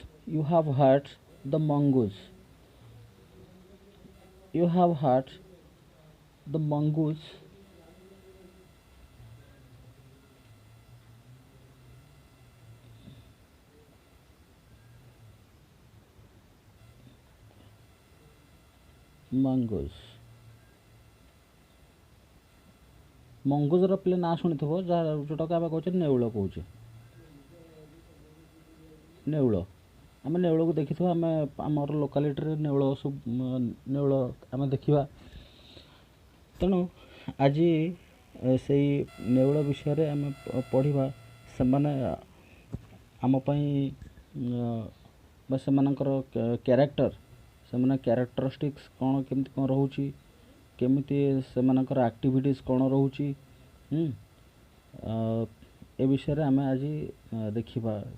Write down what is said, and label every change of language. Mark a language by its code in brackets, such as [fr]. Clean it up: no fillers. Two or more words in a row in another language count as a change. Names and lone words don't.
[en] You have heard the mongoose. You have heard the mongoose. Mongoose. [or] ମଙ୍ଗୁଜର ପିଲେ ନାଁ ଶୁଣିଥିବ ଯାହା ଯେଉଁଟାକୁ ଆମେ କହୁଛେ ନେଉଳ କହୁଛେ ନେଉଳ ଆମେ ନେଉଳକୁ ଦେଖିଥିବା ଆମେ ଆମର ଲୋକାଲିଟିରେ ନେଉଳ ସବୁ ନେଉଳ ଆମେ ଦେଖିବା ତେଣୁ ଆଜି ସେଇ ନେଉଳ ବିଷୟରେ ଆମେ ପଢ଼ିବା ସେମାନେ ଆମ ପାଇଁ ବା ସେମାନଙ୍କର କ୍ୟାରେକ୍ଟର ସେମାନେ କ୍ୟାରେକ୍ଟରିଷ୍ଟିକ୍ସ କ'ଣ କେମିତି କ'ଣ ରହୁଛି କେମିତି ସେମାନଙ୍କର ଆକ୍ଟିଭିଟିସ୍ କ'ଣ ରହୁଛି ଏ ବିଷୟରେ ଆମେ ଆଜି ଦେଖିବା